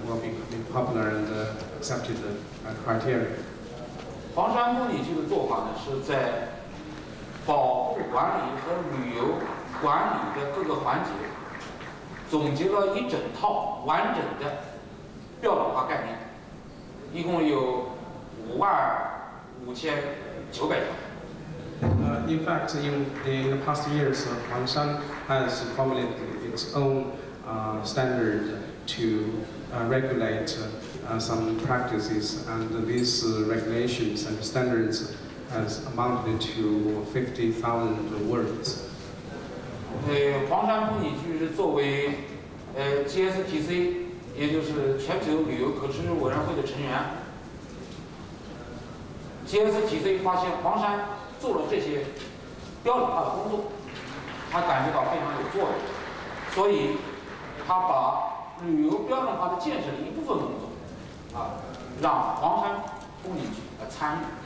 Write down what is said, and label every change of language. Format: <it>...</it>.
<en>Will be popular and accepted criteria.</en> <zh>黄山风景区的做法呢，是在保护管理和旅游管理的各个环节，总结了一整套完整的标准化概念，一共有55900条。</zh> <en>In fact, in the past years, Huangshan has formulated its own standard to regulate some practices, and these regulations and standards has amounted to 50,000 words.</en> <zh>黄山风景区是作为GSTC， 也就是全球旅游可持续委员会的成员。 GSTC 发现黄山做了这些标准化的工作，他感觉到非常有作用，所以他把旅游标准化的建设的一部分工作，让黄山风景区来参与。</zh>